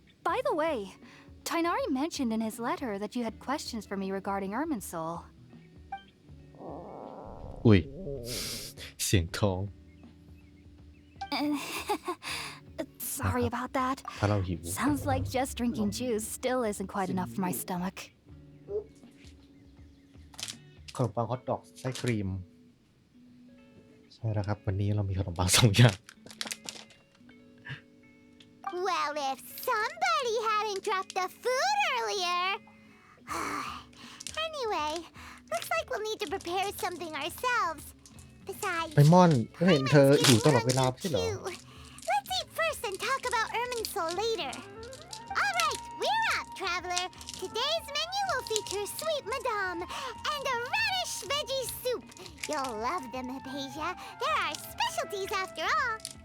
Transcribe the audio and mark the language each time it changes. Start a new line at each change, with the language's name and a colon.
English: By the way, Tainari mentioned in his letter that you had questions for me regarding Irminsul.
Thai: ๆ อุ้ย เสียงท้อง
English: Sorry about that.
Thai: ถ้าเราหิว
English: Sounds like just drinking juice still isn't quite enough for my stomach.
Thai: ขนมปังฮอทดอกไส้ครีม ใช่แล้วครับ วันนี้เรามีขนมปัง2 อย่าง
English: Well, if somebody hadn't dropped the food earlier. Anyway, looks like we'll need to prepare something ourselves. Besides,
Thai: ไปม่อนก็เห็นเธอหิวตลอดเวลาไม่ใช่เหรอ
English: Let's eat first and talk about Irminsul later. All right, we're up, traveler. Today's menu will feature sweet madame and a radish veggie soup. You'll love them, Hypatia. They're our specialties after all.